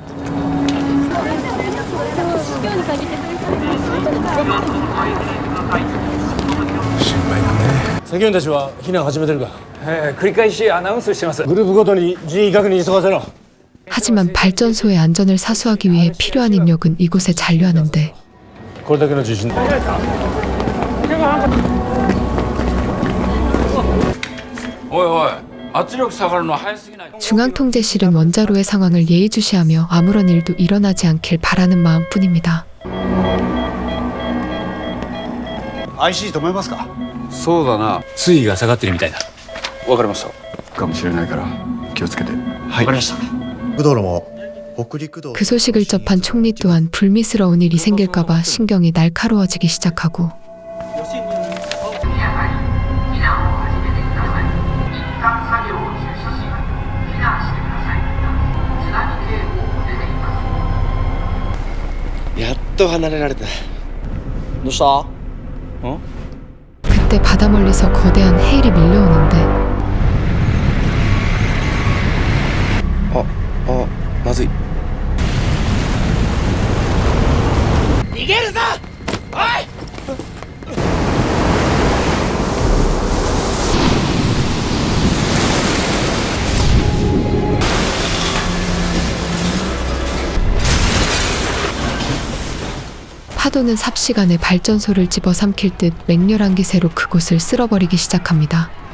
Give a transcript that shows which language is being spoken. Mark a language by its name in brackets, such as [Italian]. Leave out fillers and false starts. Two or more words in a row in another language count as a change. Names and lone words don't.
[Japanese] 作業員たちは避難始めてるか繰り返しアナウンスしてますグループごとに人員確認急がせろ [Korean] 하지만 발전소의 안전을 사수하기 위해 필요한 인력은 이곳에 잔류하는데 [Japanese] これだけの地震おいおい圧力下がるの早すぎない [Korean] 중앙통제실은 원자로의 상황을 예의주시하며 아무런 일도 일어나지 않길 바라는 마음뿐입니다. [Japanese] IC 止めますかそうだな水位が下がってるみたいだわかりましたかもしれないから気をつけてはいわかりました道路も北陸道 [Korean] 그 소식을 접한 총리 또한 불미스러운 일이 생길까봐 신경이 날카로워지기 시작하고 [Japanese] やっと離れられたどうした [Korean] 그때 바다 멀리서 거대한 해일이 밀려오는데 [Japanese] まずい逃げるぞおい [Korean] 파도는 삽시간에 발전소를 집어삼킬 듯 맹렬한 기세로 그곳을 쓸어버리기 시작합니다.